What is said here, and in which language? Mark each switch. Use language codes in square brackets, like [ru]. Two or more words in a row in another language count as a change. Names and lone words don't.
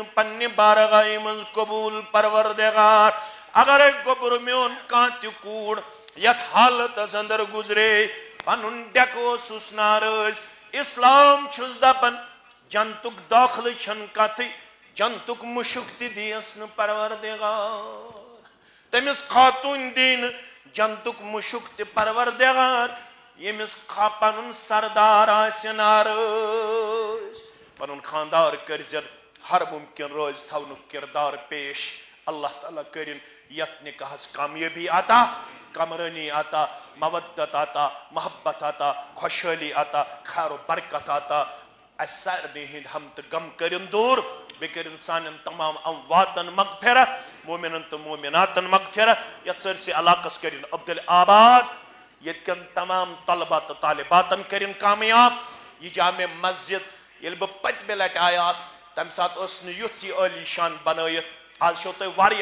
[ks] پننہِ بارگاہہِ منٛز قبوٗل پروردگار اگرے گوٚبُر میون کانٛہہ تہِ کوٗر یتھ حالتس اندر گُزرے پنُن ڈیکہٕ اوسُس نارٲض اسلام چھُس دپان جنتُک دٲخلہٕ چھنہٕ کتھٕے جنتُک مُشُک تہِ دِیس نہٕ پروردگار تٔمِس خاتوٗن دی نہٕ جنتُک مُشُک تہِ پروردگار ییٚمِس پنُن سردار آسہِ نارٲض پنُن خاندار کٔرزٮ۪ن ہر ممکن روزِ تھاونُک کردار پیش اللہ تعالیٰ کٔرِن یتھ نکاحس کامیٲبی عطا کمرٲنی عطا مودت عطا محبت عطا خوشحٲلی عطا خیر و برکت عطا اسہِ سارنٕے ہٕنٛدۍ ہم تہٕ غم کٔرِن دوٗر بیٚیہِ کٔرِن سانٮ۪ن تمام امواتن مغفرت مومنن تہٕ مومناتن مغفرت یتھ سٲرسٕے علاقس کٔرِن عبدل آباد ییٚتہِ کٮ۪ن تمام طلبہ تہٕ طالباتن کٔرِن کامیاب یہِ جامع مسجد ییٚلہِ بہٕ پٔتمہِ لٹہِ آیاس تمہِ ساتہٕ اوس نہٕ یُتھ یہِ عٲلی شان بنٲیِتھ آز چھو تۄہہِ واریاہ